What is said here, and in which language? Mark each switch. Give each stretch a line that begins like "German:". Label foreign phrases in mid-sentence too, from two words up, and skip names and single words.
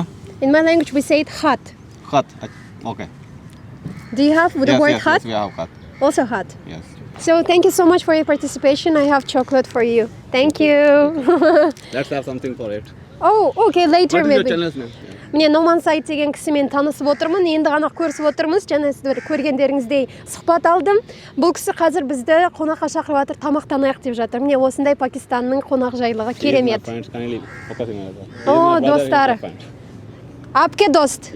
English: in my language we say it khat. khat. Okay. Do you have the Yes, word yes, khat? yes, we have khat. Also khat. Yes. So thank you so much for your participation. I have chocolate for you. Thank you. Let's have something for it. Oh, okay, later What is your maybe. channel's name?
Kazakh: Міне Номан Сайт деген кісімен танысып отырмын. Енді ғана көрісіп отырмыз. Жаңа сіздер көргендеріңіздей сұхбат алдым. Бұл кісі қазір бізді қонаққа шақырып жатыр, тамақтанайық деп жатыр. Міне осындай Пакистанның қонақжайлығы керемет. О, достары.
Urdu: آپکے دوست.